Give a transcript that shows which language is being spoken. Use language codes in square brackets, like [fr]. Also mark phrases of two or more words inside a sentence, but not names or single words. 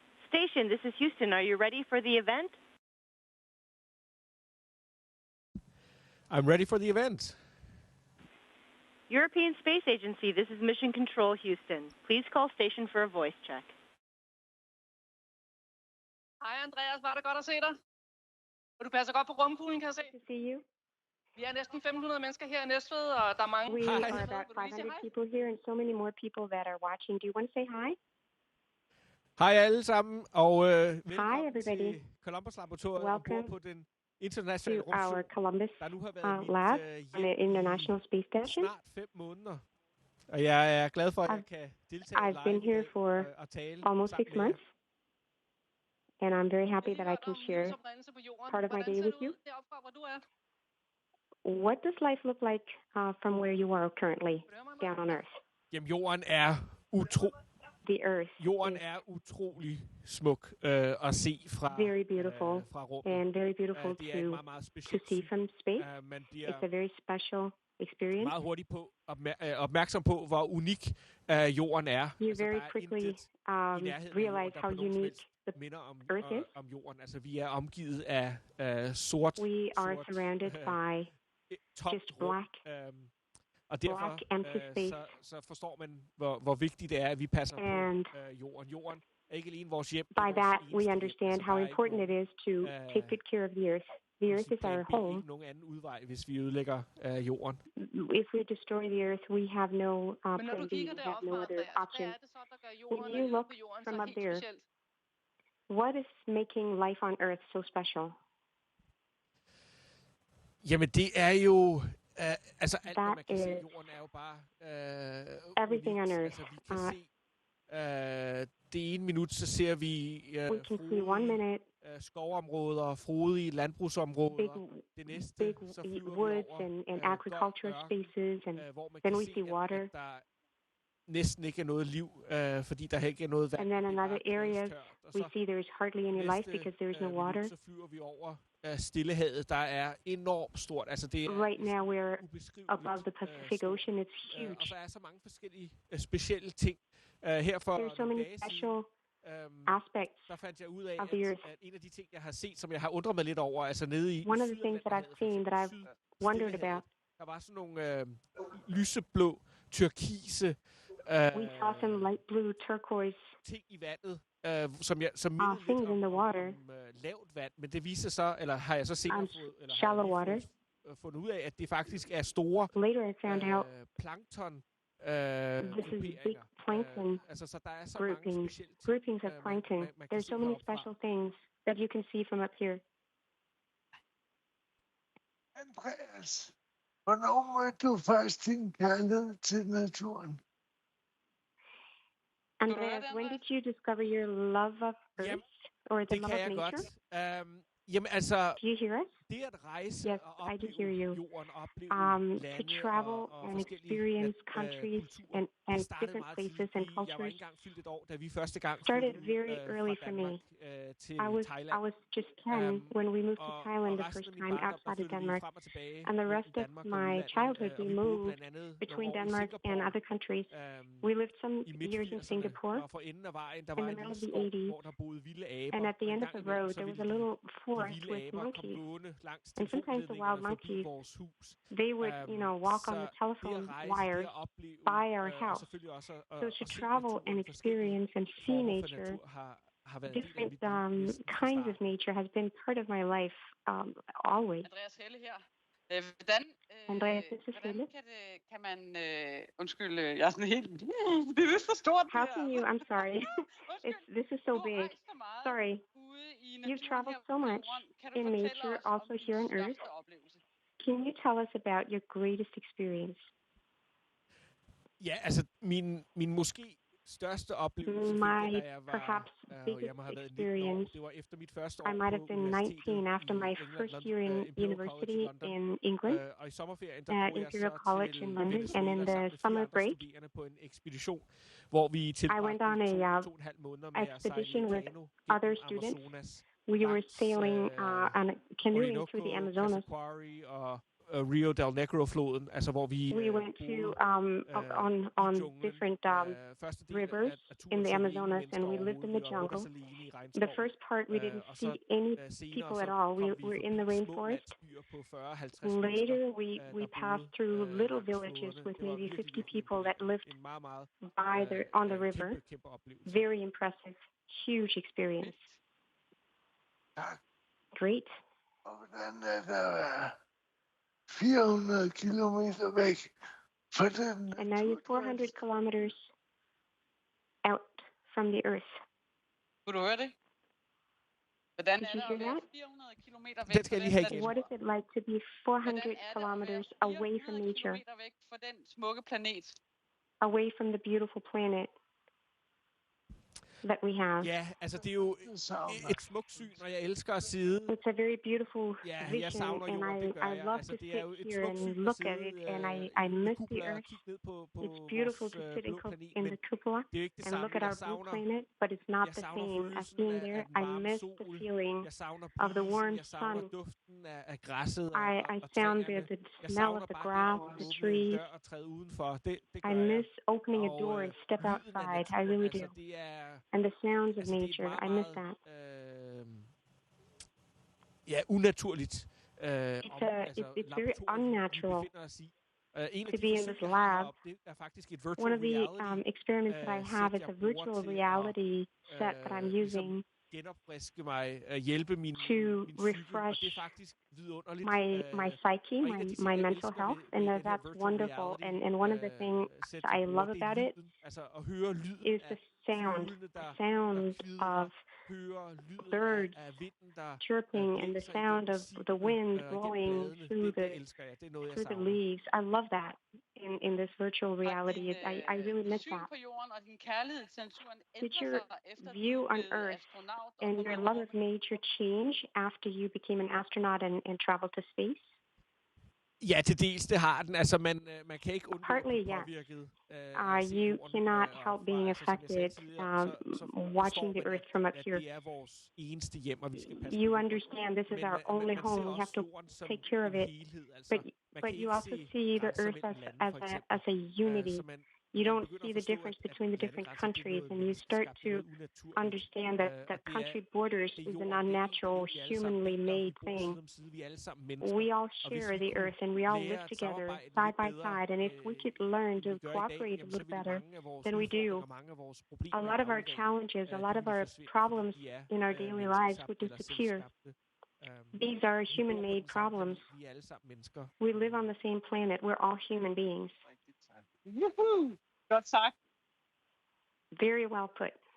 [en] Station, this is Houston. Are you ready for the event? I'm ready for the event. European Space Agency, this is Mission Control, Houston. Please call station for a voice check. [da] Hej Andreas, var det godt at se dig? Og du passer godt på rumkuglen, kan jeg se. [en] To see you. [da] Vi er næsten 500 mennesker her i Næstved, og der er mange. [en] We are about 500 people here and so many more people that are watching. Do you want to say hi? [da] Hej alle sammen, og velkommen til Columbus Laboratoriet [en] Welcome [da] på den internationale [en] to our Columbus [da] der nu har været [en] lab on the International Space Station. [da] snart 5 måneder. Og jeg er glad for, at jeg kan deltage [en] I've been here for almost 6 months, and I'm very happy that I can share part of my day with you. What does life look like from where you are currently down on Earth? [da] Jamen, jorden er utrolig smuk at se fra [en] very beautiful [da] fra rummet. [en] And very beautiful to see from space. [da] Man [en] It's a very special experience. [da] Meget hurtigt på opmærksom på, hvor unik jorden er. [en] You very quickly realize how unique the Earth is. [da] Om jorden. Altså, vi er omgivet af sort. [en] We are surrounded by just black. [da] Og derfor så forstår man, hvor vigtigt det er, at vi passer på jorden. Jorden er ikke alene vores hjem. [en] By that, we understand how important it is to take good care of the Earth. The Earth is our home. [da] Der er ikke nogen anden udvej, hvis vi ødelægger jorden. [en] If we destroy the Earth, we have no plan B. We have no other option. When you look from up there, what is making life on Earth so special? [da] Jamen, det er jo... altså alt, hvad man kan se, jorden er jo bare [en] everything on Earth. [da] Altså, vi kan se det ene minut, så ser vi skovområder, frodige landbrugsområder. Det næste, så flyver [en] woods and agricultural spaces, and then we see water. [da] Der næsten ikke er noget liv, fordi der ikke er noget vand. [en] And then in other areas, we see there is hardly any life because there is no water. [da] Så flyver vi over Stillehavet, der er enormt stort. Altså det er [en] right now we're above the Pacific Ocean. It's huge. [da] Og så er så mange forskellige specielle ting. Her for [en] there's so many special aspects [da] der fandt jeg ud af, at en af de ting, jeg har set, som jeg har undret mig lidt over, altså nede i [en] one of the things that I've seen that I've wondered about. [da] Der var sådan nogle lyseblå, turkise [en] we saw some light blue turquoise [da] ting i vandet, som [en] things in the water. [da] Lavt vand, men det viser så, eller har jeg så senere fundet ud af, at det faktisk er store [en] later I found out plankton this is big plankton [da] altså, så der er så [en] groupings of plankton. There's so many special things that you can see from up here. [da] Andreas, hvornår mødte du først din kærlighed til naturen? [en] Andreas, when did you discover your love of Earth or the love of nature? [da] Jamen altså, [en] do you hear us? [da] Det at rejse [en] yes, [da] og opleve [en] I do hear you. [da] Jorden, opleve lande [en] to travel and experience countries and different places and cultures. [da] Jeg var ikke engang fyldt et år, da vi første gang [en] started very early for me. I was just 10 when we moved to Thailand the first time outside of Denmark, and the rest of my childhood we moved between Denmark and other countries. We lived some years in Singapore in the middle of the 80s, and at the end of the road there was a little forest with monkeys, and sometimes the wild monkeys, they would, walk on the telephone wires by our house. So to travel and experience and see nature, different kinds of nature has been part of my life always. Andreas, this is Helle. [da] Kan man, undskyld, jeg er sådan helt, det er for stort. [en] How can you, I'm sorry, this is so big. Sorry, you've traveled so much in nature, also here on Earth. Can you tell us about your greatest experience? [da] Ja, altså min måske største oplevelse, [en] my perhaps biggest experience. I might have been 19 after my first year in university in England at Imperial College in London, and in the summer break, I went on a expedition with other students. We were sailing on a canoeing through the Amazonas. [da] Rio del Negro-floden, altså hvor [en] we went to on different rivers in the Amazonas, and we lived in the jungle. The first part, we didn't see any people at all. We were in the rainforest. Later, we passed through little villages with maybe 50 people that lived on the river. Very impressive, huge experience. Great. [da] Og hvordan er der 400 kilometer væk fra den. [en] And now you're 400 kilometers out from the Earth. [da] Kunne du høre det? Hvordan [en] Did [da] er [en] you [da] det [en] hear [da] at være [en] that? [da] 400 kilometer væk Den skal jeg lige have igen. [en] What is it like to be 400 kilometers away from nature, [da] kilometer væk fra den smukke planet? [en] away from the beautiful planet that we have? [da] Ja, altså det er jo et smukt syn, og jeg elsker at sidde. [en] It's a very beautiful [da] Jeg [en] vision, [da] savner [en] and [da] jorden, det gør [en] I [da] jeg. [en] love [da] Altså [en] to [da] det er jo [en] sit [da] et [en] here [da] smukt [en] and [da] syn at [en] look at [da] sidde [en] it, and I [da] i [en] miss the [da] kupler og [en] Earth. [da] kigge ned på [en] It's beautiful [da] vores [en] to sit [da] blå planet, [en] in [da] men [en] the cupola [da] det er jo ikke det [en] and [da] samme. [en] look at [da] Jeg [en] our blue [da] savner [en] planet, but it's not the same as being there. I miss the feeling [da] jeg savner [en] of the [da] brisen, [en] warm [da] jeg savner [en] sun. [da] duften af græsset [en] I [da] og [en] found [da] træerne. [en] the [da] Jeg [en] smell of [da] savner [en] the [da] bare [en] grass, [da] det at [en] the [da] åbne en [en] trees. [da] dør og træde udenfor. Det gør [en] I [da] jeg. [en] miss opening a [da] Og [en] door and step [da] lyden af [en] outside. I [da] naturen, [en] really [da] altså [en] do. [da] det er [en] And the sounds of [da] altså det er [en] nature, [da] meget, [en] I miss [da] meget [en] that. [da] unaturligt. [en] It's very unnatural [da] en af [en] to [da] de [en] be in [da] forsøg, [en] this [da] jeg har [en] lab. [da] heroppe, det er faktisk et [en] One virtual of the reality experiments that I have is [da] sæt, [en] a [da] jeg bruger [en] virtual [da] til [en] reality set that I'm [da] ligesom [en] using [da] genopfriske mig, hjælpe min [en] to [da] psyke, og [en] refresh [da] det er faktisk vidunderligt. [en] my psyche, [da] og en af de ting, [en] my [da] jeg [en] mental [da] elsker [en] health, [da] ved [en] and [da] den her [en] that's virtual wonderful. reality, And one of the things [da] sæt, [en] I [da] jeg bruger, [en] love [da] det er [en] about it [da] lyden, altså at høre lyden [en] is the sound, [da] fuglene, der [en] sounds [da] kvidrer, [en] of [da] høre lyden [en] birds [da] af vinden, der [en] chirping, and the [da] blæser [en] sound [da] igennem [en] of the [da] siblerne, [en] wind [da] igennem [en] blowing [da] bladene. [en] through [da] Det [en] the [da] elsker jeg. Det er noget, jeg [en] through the [da] savner. [en] leaves. I love that in this virtual reality. I really miss [da] syn [en] that. [da] på jorden og din kærlighed til naturen [en] Did [da] ændrer [en] your [da] sig efter [en] view [da] du [en] on [da] blev [en] Earth [da] astronaut og [en] and [da] kom [en] your [da] ud i [en] love of [da] rummet? [en] nature change after you became an astronaut and traveled to space? [da] Ja, til dels det har den. Altså, man kan ikke undgå at blive [en] Partly, yes. [da] påvirket [en] You [da] jorden, [en] cannot [da] og [en] help [da] fra, [en] being [da] altså, som jeg sagde [en] affected [da] tidligere, så [en] watching [da] forstår [en] the [da] man, [en] Earth from up [da] at [en] here. [da] det er vores eneste hjem, og vi skal passe [en] You [da] på jorden. [en] understand this is [da] Men [en] our only [da] man [en] home. [da] ser [en] We have [da] også [en] to [da] jorden som [en] take care of [da] en [en] it. [da] helhed. Altså, man [en] But [da] kan [en] you [da] ikke [en] also [da] se [en] see the [da] grænser [en] Earth [da] mellem lande, for eksempel. [en] as a unity. [da] Så [en] You [da] man [en] don't [da] begynder [en] see [da] at [en] the [da] forstå, [en] difference [da] at [en] between the different [da] landegrænser, det er [en] countries, [da] noget [en] and you start [da] menneskeskabt, [en] to [da] noget unaturligt. [en] understand that [da] Og det [en] country borders [da] det er [en] is an [da] jorden, det er [en] unnatural, [da] vi er alle sammen [en] humanly [da] biler, [en] made [da] vi bor [en] thing. [da] side om side, vi er alle sammen mennesker. [en] We all [da] Og hvis [en] share [da] vi [en] the [da] kunne [en] Earth, and we all [da] lære [en] live [da] at [en] together [da] samarbejde [en] side [da] lidt [en] by [da] bedre, [en] side. And if we could learn [da] end [en] to [da] vi gør i dag, [en] cooperate a [da] jamen, så [en] little [da] vil [en] better [da] mange af vores [en] than we do, [da] udfordringer, mange af vores problemer [en] a [da] i [en] lot of our [da] dagligdagen, [en] challenges, a [da] de [en] lot of [da] ville [en] our [da] forsvinde, fordi [en] problems [da] de er [en] in our daily lives would [da] menneskeskabte eller [en] disappear. [da] selvskabte. [en] These are [da] Vi bor på [en] human-made [da] den samme [en] problems. [da] planet, vi er alle sammen mennesker. [en] We live on the same planet. We're all human beings. [da] Juhu! Godt sagt. [en] Very well put.